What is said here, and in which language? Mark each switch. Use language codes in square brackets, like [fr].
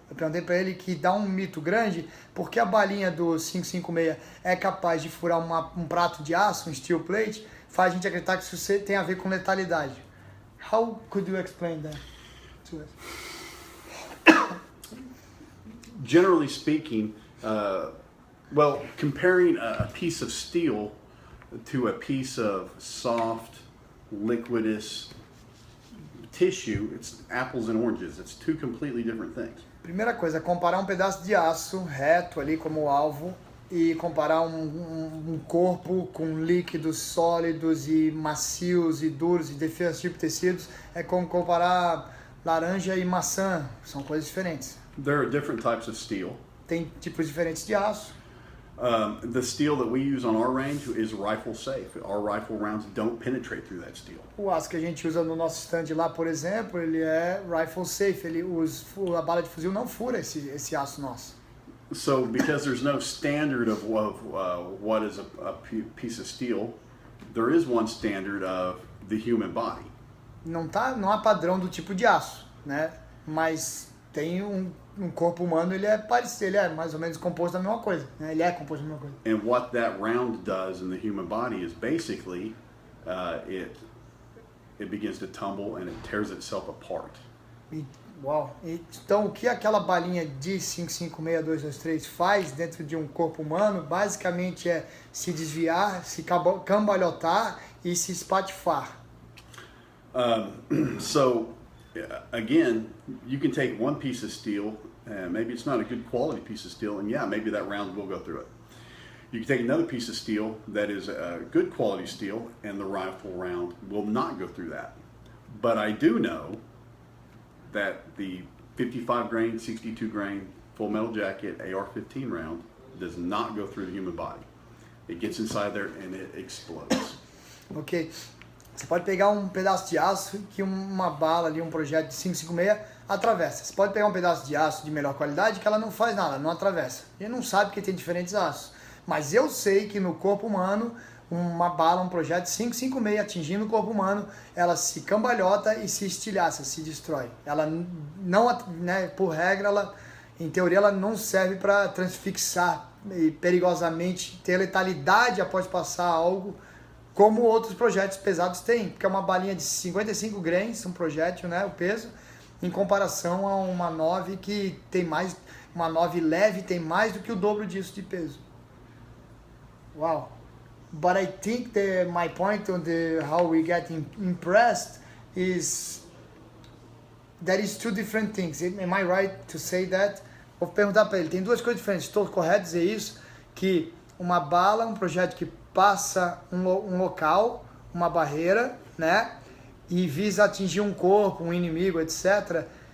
[pt] Eu perguntei para ele que dá um mito grande porque a balinha do 5.56 é capaz de furar um prato de aço, um steel plate, faz a gente acreditar que isso tem a ver com letalidade. [en] How could you explain that to us? Generally speaking, well, comparing a piece of steel to a piece of soft, liquidous tissue, it's apples and oranges. It's two completely different things. [pt] Primeira coisa, comparar um pedaço de aço reto ali como alvo e comparar um corpo com líquidos sólidos e macios e duros e diferentes tipos de tecidos é como comparar laranja e maçã. São coisas diferentes. [en] There are different types of steel. [pt] Tem tipos diferentes de aço. [en] The steel that we use on our range is rifle safe. Our rifle rounds don't penetrate through that steel. [pt] O aço que a gente usa no nosso stand lá, por exemplo, ele é rifle safe. A bala de fuzil não fura esse aço nosso. [en] So, because there's no standard of what is a piece of steel, there is one standard of the human body. [pt] Não há padrão do tipo de aço, né? Mas tem um corpo humano, ele é parecido, ele é mais ou menos composto da mesma coisa, né? Ele é composto da mesma coisa. [en] And what that round does in the human body is basically it begins to tumble and it tears itself apart. Uau! [pt] Então, o que aquela balinha de 5.56.223 faz dentro de um corpo humano, basicamente é se desviar, se cambalhotar e se espatifar. [en] So, again, you can take one piece of steel, and maybe it's not a good quality piece of steel, and yeah, maybe that round will go through it. You can take another piece of steel that is a good quality steel, and the rifle round will not go through that. But I do know that the 55 grain, 62 grain full metal jacket AR-15 round does not go through the human body. It gets inside there and it explodes. Ok. [pt] Você pode pegar um pedaço de aço que uma bala ali, um projétil de 5,56 atravessa. Você pode pegar um pedaço de aço de melhor qualidade que ela não faz nada, não atravessa. A gente não sabe que tem diferentes aços. Mas eu sei que no corpo humano, uma bala, um projétil de 5,56 atingindo o corpo humano, ela se cambalhota e se estilhaça, se destrói. Ela não, né, por regra, ela, em teoria, ela não serve para transfixar e perigosamente ter letalidade após passar algo como outros projéteis pesados têm, porque é uma balinha de 55 grains, um projétil, né, o peso, em comparação a uma 9 que tem mais, uma 9 leve tem mais do que o dobro disso de peso. Wow. [en] But I think my point on how we get impressed is that is two different things. Am I right to say that? [pt] Vou perguntar para ele, tem duas coisas diferentes, estou correto dizer isso? Que uma bala, um projétil que passa um local, uma barreira, né? E visa atingir um corpo, um inimigo, etc.